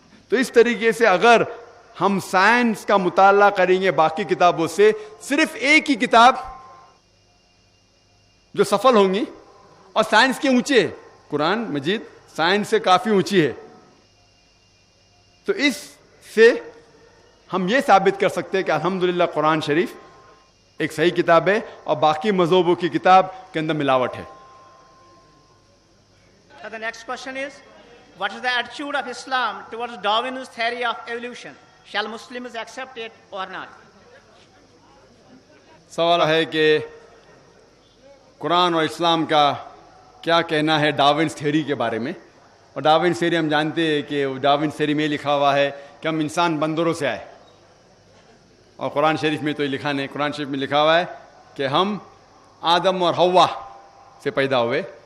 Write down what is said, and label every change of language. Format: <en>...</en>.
<hi>तो इस तरीके से अगर हम साइंस का मुताला करेंगे बाकी किताबों से, सिर्फ एक ही किताब जो सफल होंगी, और साइंस के ऊंचे है, कुरान मजीद साइंस से काफी ऊंची है। तो इससे हम ये साबित कर सकते हैं कि अल्हम्दुलिल्लाह कुरान शरीफ एक सही किताब है और बाकी मज़हबों की किताब के अंदर मिलावट है।</hi> <en>the next question is, what is the attitude of Islam towards Darwin's theory of evolution? Shall Muslims accept it or not?</en> <hi>सवाल है कि कुरान और इस्लाम का क्या कहना है डार्विन्स थ्योरी के बारे में। और डार्विन्स थ्योरी हम जानते हैं कि डार्विन्स थ्योरी में लिखा हुआ है कि हम इंसान बंदरों से आए, और कुरान शरीफ में तो ये लिखा नहीं, कुरान शरीफ में लिखा हुआ है कि हम आदम और हव्वा से पैदा हुए।</hi>